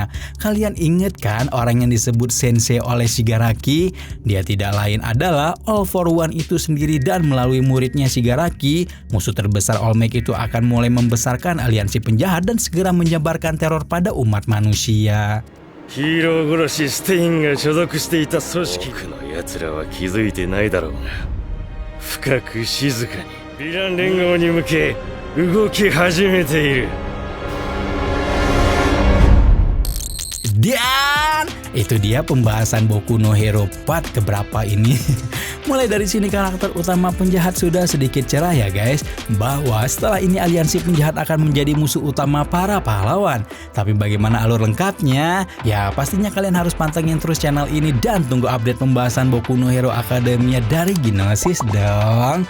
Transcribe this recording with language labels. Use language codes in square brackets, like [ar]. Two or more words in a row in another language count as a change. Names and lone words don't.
[id] Kalian inget kan orang yang disebut sensei oleh Shigaraki? Dia tidak lain adalah All For One itu sendiri, dan melalui muridnya Shigaraki, musuh terbesar All Might itu akan mulai membesarkan aliansi penjahat dan segera menyebarkan teror pada umat manusia. [ja] ヒーロー殺しステインが所属していた組織、多くの奴らは気づいてないだろうが、深く静かにヴィラン連合に向け動き始めている。 [id] Dan Itu dia pembahasan Boku no Hero part keberapa ini. Mulai dari sini karakter utama penjahat sudah sedikit cerah ya guys, bahwa setelah ini aliansi penjahat akan menjadi musuh utama para pahlawan. Tapi bagaimana alur lengkapnya? Ya pastinya kalian harus pantengin terus channel ini dan tunggu update pembahasan Boku no Hero Academia dari Ginosis dong.